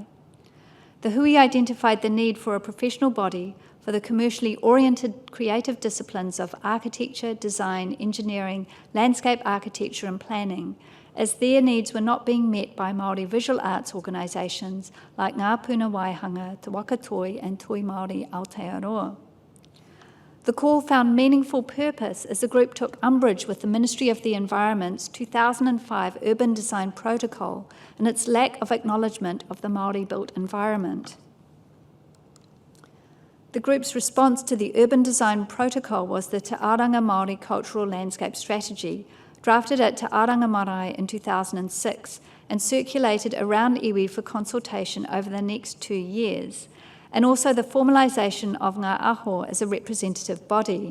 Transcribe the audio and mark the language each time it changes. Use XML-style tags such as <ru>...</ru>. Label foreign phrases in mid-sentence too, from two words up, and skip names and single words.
<en>The hui identified the need for a professional body for the commercially oriented creative disciplines of architecture, design, engineering, landscape architecture and planning, as their needs were not being met by Māori visual arts organisations like Ngā Puna Whaihanga, Te Waka Toi and Toi Māori Aotearoa. The call found meaningful purpose as the group took umbrage with the Ministry of the Environment's 2005 Urban Design Protocol and its lack of acknowledgement of the Māori built environment. The group's response to the Urban Design Protocol was the Te Aranga Māori Cultural Landscape Strategy, drafted at Te Aranga Marae in 2006 and circulated around iwi for consultation over the next 2 years, and also the formalisation of Ngā Aho as a representative body.</en>